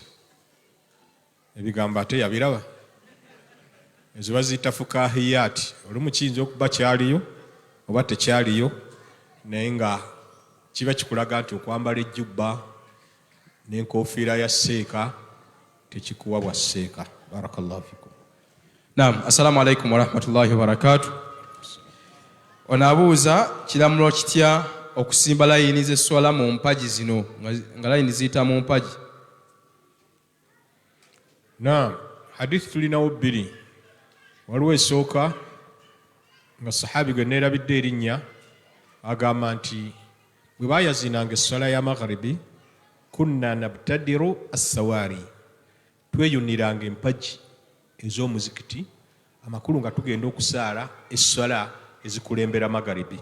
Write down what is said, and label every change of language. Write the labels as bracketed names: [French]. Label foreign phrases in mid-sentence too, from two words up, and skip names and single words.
[Ganda] Ebigambo ate yabiraba. Ezo baziyita fukahiyaati. Olumu kiyinza okuba kyaliyo oba tekyaliyo, naye nga kiba kikulaga nti okwambala ejjubba n'enkoofiira ya seeka tekikuwa bwa seeka. [Arabic] بارك الله فيكم. نعم، السلام عليكم ورحمة الله وبركاته. [Ganda] Onabuuza kiramulo kitya okusimba layini z'esswala mu mpagi zino nga layini ziyita mu mpagi? Naam, hadithi tulinawo 2. Waliwo esooka nga sahabi gwe neerabidde erinnya agamba nti bwe baayazinanga esswala ya magharibi, [Arabic] كنا نبتدر السواري, [Ganda] tweyuniranga empagi ez'omuzikiti amakulu nga tugenda okusaala esswala ezikulembera magharibi.